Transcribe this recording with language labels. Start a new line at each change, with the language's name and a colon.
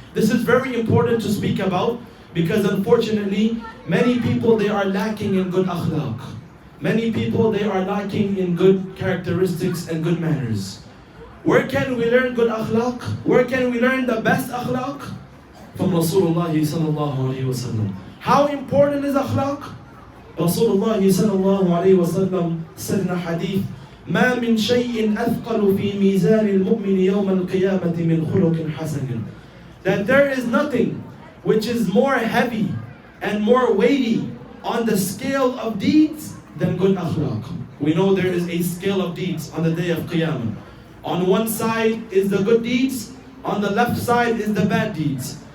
English: This is very important to speak about because unfortunately, many people, they are lacking in good akhlaq. Many people, they are lacking in good characteristics and good manners. Where can we learn good akhlaq? Where can we learn the best akhlaq? From Rasulullah Sallallahu Alaihi Wasallam. How important is akhlaq? Rasulullah Sallallahu Alaihi Wasallam said in a hadith,
Arabic: ما من شيء أثقل في ميزان المؤمن يوم القيامة من خلق حسن.
English: That there is nothing which is more heavy and more weighty on the scale of deeds than good akhlaq. We know there is a scale of deeds on the day of Qiyamah. On one side is the good deeds, on the left side is the bad deeds.